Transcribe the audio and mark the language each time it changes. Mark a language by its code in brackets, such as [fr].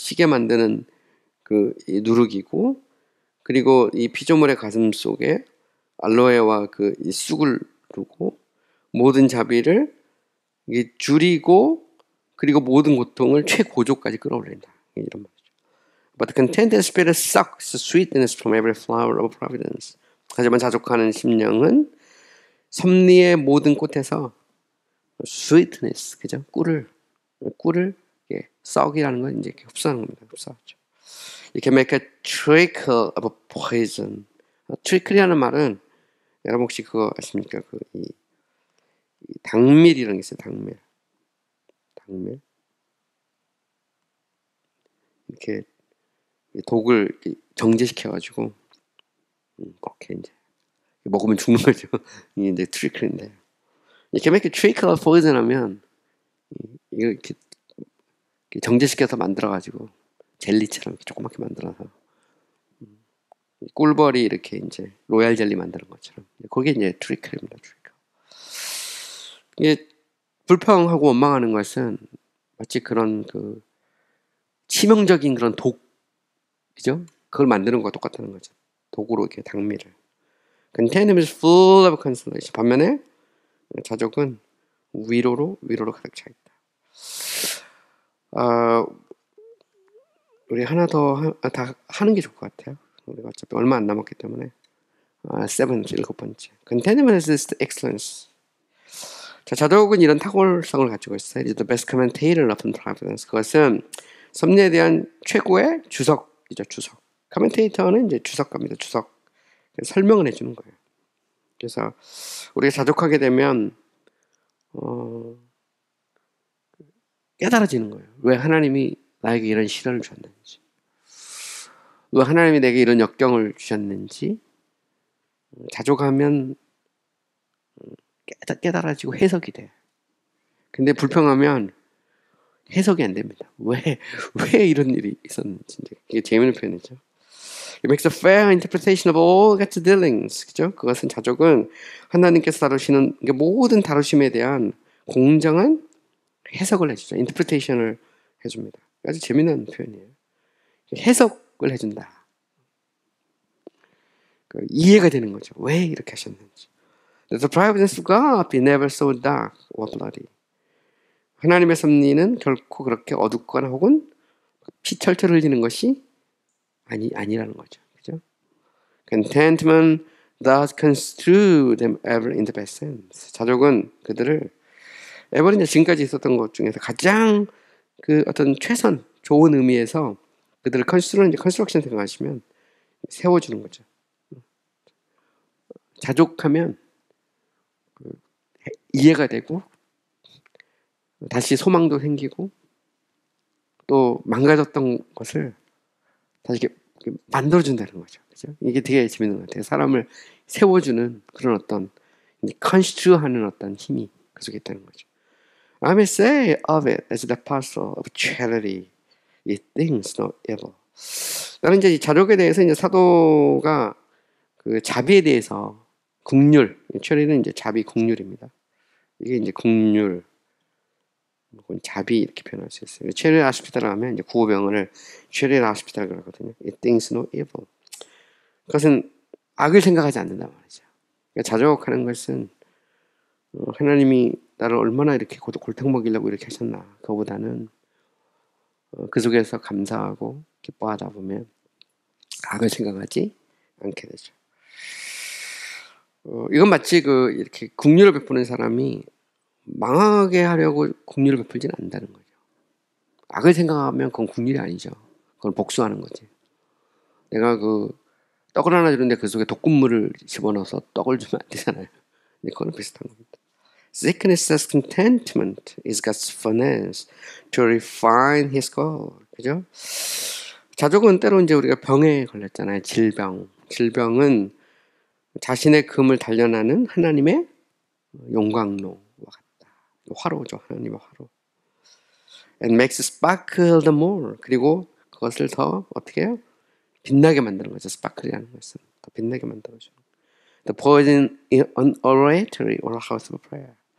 [ko] 시게 만드는 이 누룩이고, 그리고 이 피조물의 가슴 속에 알로에와 이 쑥을 두고 모든 자비를 줄이고, 그리고 모든 고통을 최고조까지 끌어올린다. 이런 말이죠. [en] But the contented spirit sucks sweetness from every flower of providence. [ko] 하지만 자족하는 심령은 섭리의 모든 꽃에서 sweetness, 그죠? 꿀을 썩이라는 건 이제 흡수하는 겁니다. 흡수하죠. [en] You can make a trickle of a poison. [ko] trickle이라는 말은 여러분 혹시 그거 아십니까? 이 당밀이라는 게 있어요. 당밀. 이렇게 독을 이렇게 정제시켜가지고 그렇게 이제 먹으면 죽는 거죠. 이게 이제 트리클인데, 이렇게 [en] make a trickle of poison [ko] 하면 이걸 이렇게 정제시켜서 만들어가지고 젤리처럼 조그맣게 만들어서 꿀벌이 이렇게 이제 로얄 젤리 만드는 것처럼, 그게 이제 트리클입니다. 트리클. 이게 불평하고 원망하는 것은 마치 그런 치명적인 그런 독이죠. 그걸 만드는 것과 똑같다는 거죠. 독으로 이렇게 당밀을. [en] Contentment is full of consolation. [ko] 반면에 자족은 위로로 가득 차 있다. 우리 하나 더 다 하는 게 좋을 것 같아요. 우리가 어차피 얼마 안 남았기 때문에. 7번째. [en] Contentment is excellence. [ko] 자, 자족은 이런 탁월성을 가지고 있어요. [en] It is the best commentator of providence. [ko] 그것은 섭리에 대한 최고의 주석이죠. 주석. 커멘테이터는 이제 주석가입니다. 주석. 설명을 해주는 거예요. 그래서 우리가 자족하게 되면 깨달아지는 거예요. 왜 하나님이 나에게 이런 시련을 주셨는지, 왜 하나님이 내게 이런 역경을 주셨는지 자족하면 깨달아지고 해석이 돼. 근데 불평하면 해석이 안 됩니다. 왜 이런 일이 있었는지. 이게 재미있는 표현이죠. [en] It makes a fair interpretation of all God's dealings. [ko] 그죠? 그것은 자족은 하나님께서 다루시는 모든 다루심에 대한 공정한 해석을 해주죠. 인터프리테이션을 해줍니다. 아주 재미난 표현이에요. 해석을 해준다. 이해가 되는 거죠. 왜 이렇게 하셨는지. [en] The providence of God be never so dark or bloody. [ko] 하나님의 섭리는 결코 그렇게 어둡거나 혹은 피 철철 흘리는 것이 아니라는 거죠. 그죠? [en] Contentment does construe them ever in the best sense. [ko] 자족은 그들을 ever 이제 지금까지 있었던 것 중에서 가장 그 어떤 최선, 좋은 의미에서 그들을 컨스트럭션 생각하시면 세워주는 거죠. 자족하면 이해가 되고 다시 소망도 생기고 또 망가졌던 것을 다시 이렇게 만들어준다는 거죠. 그죠? 이게 되게 재밌는 것 같아요. 사람을 세워주는 그런 어떤 컨스트루하는 어떤 힘이 그 속에 있다는 거죠. [en] I may say of it as the parcel of charity, it thinks no evil. [ko] 나는 이제 이 자족에 대해서 이제 사도가 그 자비에 대해서 긍휼, charity는 이제 자비 긍휼입니다. 이게 이제 긍휼, 자비 이렇게 표현할 수 있어요. 체리 아스피탈 하면 이제 구호병원을 체리 아스피탈 그러거든요. [en] It thinks no evil. [ko] 그것은 악을 생각하지 않는단 말이죠. 그러니까 자족하는 것은 하나님이 나를 얼마나 이렇게 골탕 먹이려고 이렇게 하셨나. 그거보다는 그 속에서 감사하고 기뻐하다 보면 악을 생각하지 않게 되죠. 이건 마치 이렇게 긍휼을 베푸는 사람이 망하게 하려고 긍휼을 베풀지는 않는다는 거죠. 악을 생각하면 그건 긍휼이 아니죠. 그건 복수하는 거지. 내가 떡을 하나 주는데 그 속에 독극물을 집어넣어서 떡을 주면 안 되잖아요. 근데 그거는 비슷한 겁니다. [en] Sickness as contentment is God's furnace to refine His goal. [ko] 그죠? 자족은 때로 이제 우리가 병에 걸렸잖아요. 질병은 자신의 금을 단련하는 하나님의 용광로와 같다. 화로죠. 하나님의 화로. [en] And makes it sparkle the more. [ko] 그리고 그것을 더 어떻게 해요? 빛나게 만드는 거죠. 스파클이라는 것은 더 빛나게 만들어주는. [en] The poison in an oratory or a house of prayer.